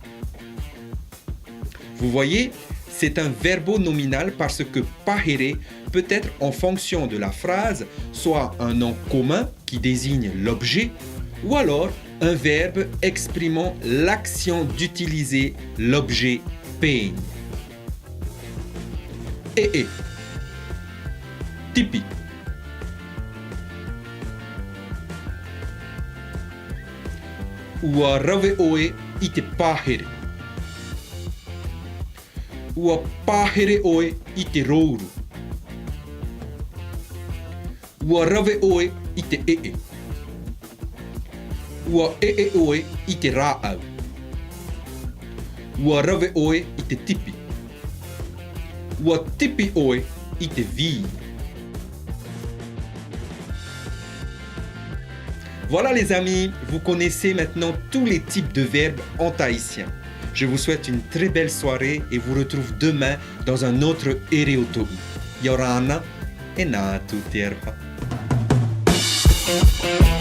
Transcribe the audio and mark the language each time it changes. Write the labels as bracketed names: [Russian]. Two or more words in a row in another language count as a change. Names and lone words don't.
[French] Vous voyez, c'est un verbe nominal parce que pahere peut être en fonction de la phrase, soit un nom commun qui désigne l'objet, ou alors un verbe exprimant l'action d'utiliser l'objet peigne. Et. [Tahitian] Tipi. Ua rave oe ite pahere. Ua pahere oe ite rouru. Ua rave oe ite ee. Ua ee oe ite raau. Ua rave oe ite tipi. Ua tipi oe ite vi. [French] Voilà les amis, vous connaissez maintenant tous les types de verbes en tahitien. Je vous souhaite une très belle soirée et vous retrouve demain dans un autre Ereoto'i. [Tahitian] Yorana et Natu Terha.